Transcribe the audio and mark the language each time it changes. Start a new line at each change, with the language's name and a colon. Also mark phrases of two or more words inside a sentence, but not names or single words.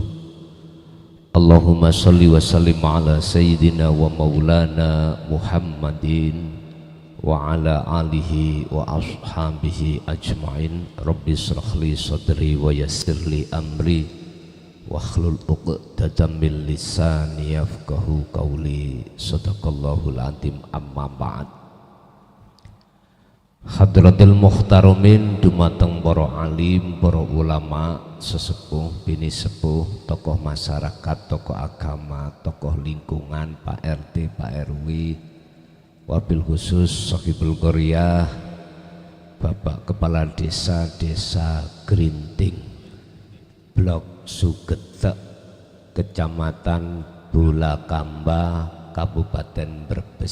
Arabic: اللهم صل وسلم على سيدنا ومولانا محمد وعلى آله وأصحابه أجمعين. رب اشرح لي صدري ويسر لي أمري واحلل عقدة من لساني يفقهوا قولي. صدق الله العظيم أما بعد. حضرات المحترمين,
Javanese: dumateng para alim, para ulama, sesepuh, bini sepuh, tokoh masyarakat, tokoh agama, tokoh lingkungan, Pak RT, Pak RW,
Arabic: وبالخصوص صاحب القرية,
Javanese: Bapak Kepala Desa Grinting, Blok Sugetek, Kecamatan Bulakamba, Kabupaten Brebes.